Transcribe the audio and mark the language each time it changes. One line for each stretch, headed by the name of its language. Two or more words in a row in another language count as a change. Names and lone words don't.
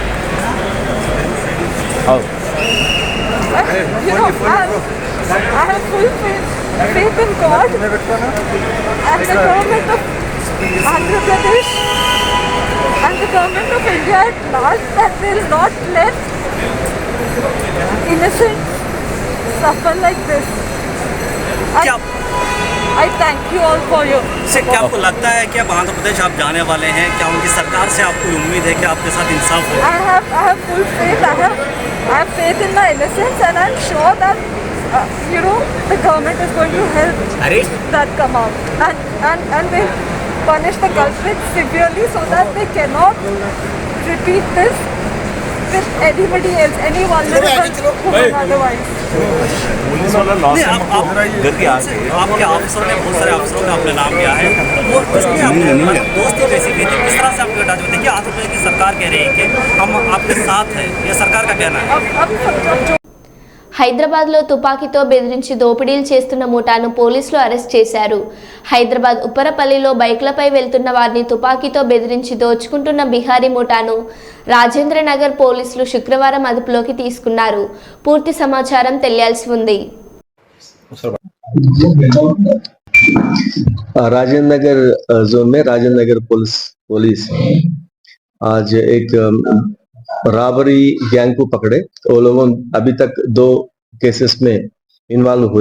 English: I have full faith in God and the government of Andhra Pradesh and the government of India at large that they will not let innocents suffer like this. I thank you all for your support.
Hindi: क्या आपको लगता है कि अब आंध्र प्रदेश आप जाने वाले हैं? क्या उनकी सरकार से आपको उम्मीद है कि आपके साथ इंसाफ होगा?
English: I have full faith. I have faith in my innocence and I'm sure that the government is going to help that come out and they punish the culprits severely so that they cannot repeat this with anybody else, any vulnerable woman otherwise.
Hindi: नहीं, आपके अफसरों ने बहुत सारे अफसरों ने अपने नाम लिया है वो इसमें आपने दोस्ती कैसी की थी, किस तरह से आपके टच में? देखिए आंध्र प्रदेश की सरकार कह रही है कि हम आपके साथ हैं, ये सरकार का कहना है। अब
Telugu: హైదరాబాద్లో తుపాకీతో బెదిరించి దోపిడీలు చేస్తున్న ముఠాను పోలీసులు అరెస్ట్ చేశారు. హైదరాబాద్ ఉప్పరపల్లిలో బైక్లపై వెళ్తున్న వారిని తుపాకీతో బెదిరించి దోచుకుంటున్న బిహారీ ముఠాను రాజేంద్రనగర్ పోలీసులు శుక్రవారం అదుపులోకి తీసుకున్నారు. పూర్తి సమాచారం తెలియాల్సి ఉంది.
Hindi: राजेंद्र नगर जोन में राजेंद्र नगर पुलिस आज एक
English: robbery gang
Hindi: को पकड़े. वो लोगों अभी तक 2 केसेस में इन्वॉल्व हुए.